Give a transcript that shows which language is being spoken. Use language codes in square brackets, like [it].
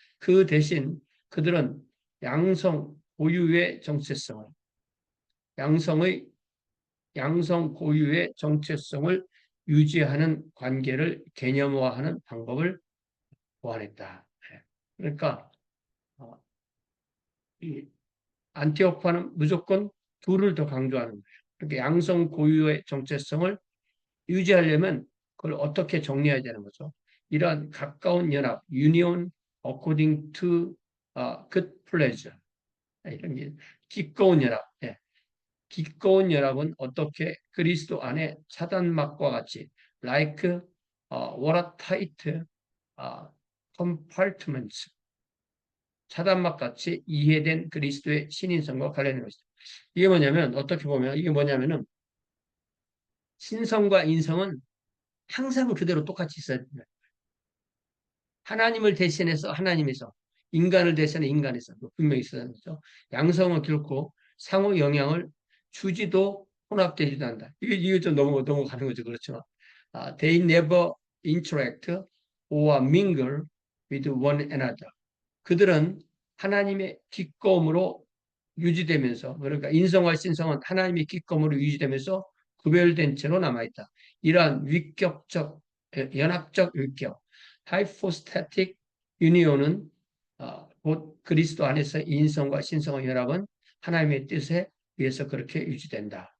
[ko] 그 대신 그들은 양성 고유의 정체성을, 양성의 양성 고유의 정체성을 유지하는 관계를 개념화하는 방법을 보완했다. 그러니까 이 안티오크는 무조건 둘을 더 강조하는 거예요. 그렇게 양성 고유의 정체성을 유지하려면 그걸 어떻게 정리해야 되는 거죠? 이러한 가까운 연합, [en] union according to good pleasure. [ko] 이런 게 기꺼운 연합. 예. 기꺼운 연합은 어떻게 그리스도 안에 차단막과 같이 [en] like what a tight compartments [ko] 차단막 같이 이해된 그리스도의 신인성과 관련된 것이다. 이게 뭐냐면 어떻게 보면 이게 뭐냐면은 신성과 인성은 항상 그대로 똑같이 있어야 된다. 하나님을 대신해서 하나님에서 인간을 대신해 인간에서 분명히 있어야 하는 거죠. 양성은 결코 상호 영향을 주지도 혼합되지도 않는다. 이게 좀 너무 가는 거죠. 그렇죠. [en] They never interact or mingle with one another. [ko] 그들은 하나님의 기꺼움으로 유지되면서 그러니까 인성과 신성은 하나님의 기꺼움으로 유지되면서 구별된 채로 남아있다. 이러한 위격적 연합적 위격 하이포스타틱 유니온은 곧 그리스도 안에서 인성과 신성의 연합은 하나님의 뜻에 의해서 그렇게 유지된다.